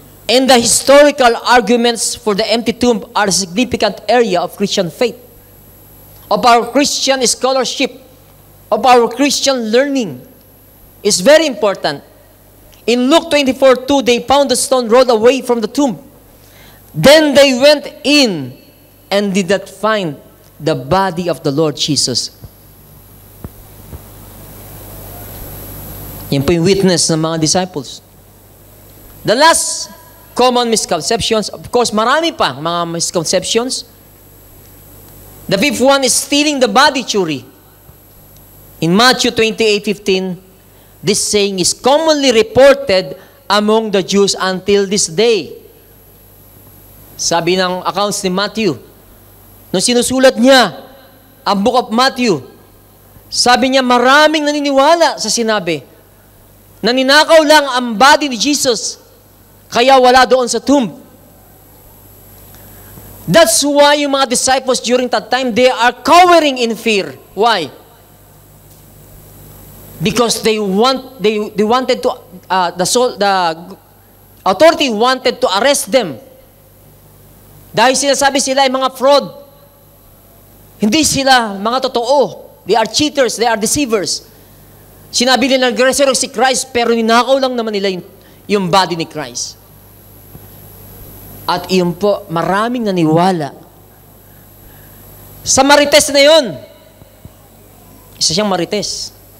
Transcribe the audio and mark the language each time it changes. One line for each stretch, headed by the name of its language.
English: And the historical arguments for the empty tomb are a significant area of Christian faith, of our Christian scholarship, of our Christian learning. It's very important. In Luke 24:2, they found the stone rolled away from the tomb. Then they went in and did not find the body of the Lord Jesus.
Filipino: Yan po yung witness ng mga disciples.
English: The last common misconceptions, of course,
Filipino: marami pa mga misconceptions.
English: The 5th one is stealing the body theory. In Matthew 28:15, this saying is commonly reported among the Jews until this day.
Filipino: Sabi ng accounts ni Matthew, nung sinusulat niya ang Book of Matthew, sabi niya maraming naniniwala sa sinabi, naninakaw lang ang body ni Jesus, kaya wala doon sa tomb.
English: That's why yung mga disciples during that time, they are cowering in fear. Why? Because they wanted to, the authority wanted to arrest them.
Filipino: Dahil sinasabi sila ay mga fraud. Hindi sila mga totoo.
English: They are cheaters, they are deceivers.
Filipino: Sinabi nila nag-resurrect si Christ, pero ninakaw lang naman nila yung body ni Christ. At iyon po, maraming naniwala. Sa Marites na yun, isa siyang Marites.